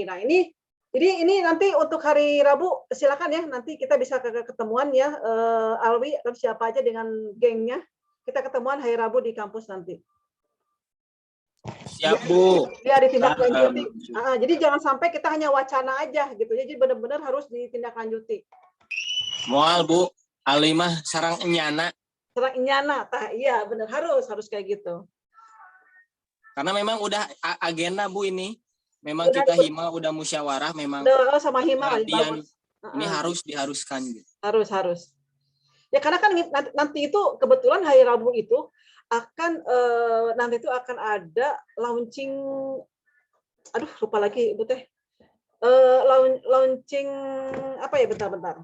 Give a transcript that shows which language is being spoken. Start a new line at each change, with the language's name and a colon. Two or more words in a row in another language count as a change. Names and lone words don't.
Indonesian: Nah ini nanti untuk hari Rabu silakan ya, nanti kita bisa ketemuan ya, Alwi atau siapa aja dengan gengnya, kita ketemuan hari Rabu di kampus nanti. Siap, Bu. Ya, ditindaklanjuti. Jadi jangan sampai kita hanya wacana aja gitu. Jadi benar-benar harus ditindaklanjuti.
Sundanese: Moal, Bu. Alwi mah sarang enyana. Sarang enyana,
Indonesian: iya benar, harus kayak gitu. Karena memang udah agenda, Bu, ini. Memang kita Hima udah musyawarah, memang sama Hima ini harus diharuskan gitu. Harus. Ya karena kan nanti itu kebetulan hari Rabu itu akan ada launching, aduh lupa lagi Ibu teh, launching apa ya, bentar.